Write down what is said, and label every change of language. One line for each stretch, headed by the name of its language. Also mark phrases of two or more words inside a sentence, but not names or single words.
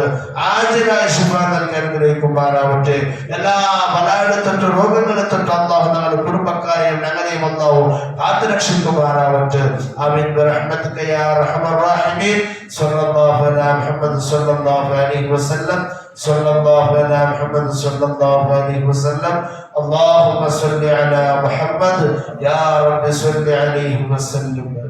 Malayalam: ആജിലായ ശിഫ നൽകി അനുഗ്രഹിക്കുമാറാവട്ടെ. എല്ലാ ബലായുടെ തൊട്ട് രോഗങ്ങളെ തൊട്ട് അല്ലാഹു ഞങ്ങളുടെ കുടുംബക്കാരെയും ഞങ്ങളെയും അല്ലാഹു കാത്തുരക്ഷിക്കുമാറാവട്ടെ.
Arabic: آمين برحمتك يا أرحم الراحمين. صلى الله على محمد صلى الله عليه وسلم. صلى الله على محمد صلى الله عليه وسلم. اللهم صل على محمد يا رب صل عليه وسلم.